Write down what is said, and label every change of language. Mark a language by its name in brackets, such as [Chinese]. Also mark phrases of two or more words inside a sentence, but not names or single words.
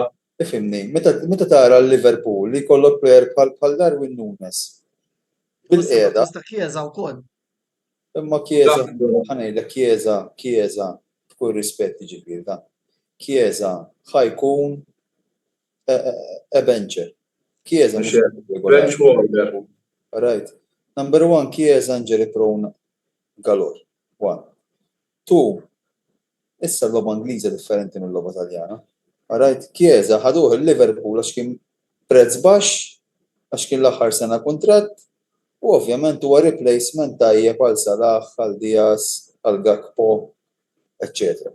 [Maltese] Ifimni, meta tara l-Liverpool li kollok plejer bħal Darwin Nunes. Bil-qiegħda. Chiesa wkoll. Imma Chiesa, ħanejlek Chiesa, b'kull rispett ġifieri da. Chiesa ħajkun bencher. Chiesa [English] bench warmer. Right. Number 1, Chiesa injury prone galore. 1. 2. [Maltese] Issa l-logħba Ingliża differenti mill-logħba Taljana. [English] Right. [Maltese] Chiesa ħaduh il-Liverpool għax kien prezz baxx, għax kien l-aħħar sena kuntratt, u ovvjament huwa replacement tajjeb għal Salah, għal Diaz, għal Gakpo, etc.